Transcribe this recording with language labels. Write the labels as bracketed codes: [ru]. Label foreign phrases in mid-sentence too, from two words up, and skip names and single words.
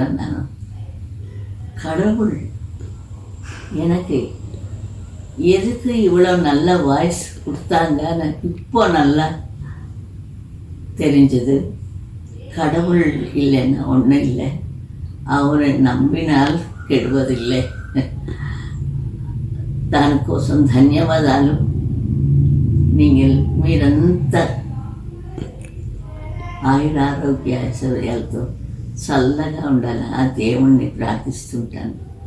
[ta] நான் கடவுள் எனக்கு எதுக்கு இவ்வளோ நல்ல வாய்ஸ் கொடுத்தாங்கன்னு இப்போ நல்லா தெரிஞ்சது. கடவுள் இல்லைன்னா ஒன்றும் இல்லை, அவரை நம்பினால் கெடுவதில்லை. [te] దానికోసం ధన్యవాదాలు. நீங்கள் మీరంత ఆయురారోగ్య ఐశ్వర్యాలతో చల్లగా ఉండాలని ఆ దేవుణ్ణి ప్రార్థిస్తుంటాను.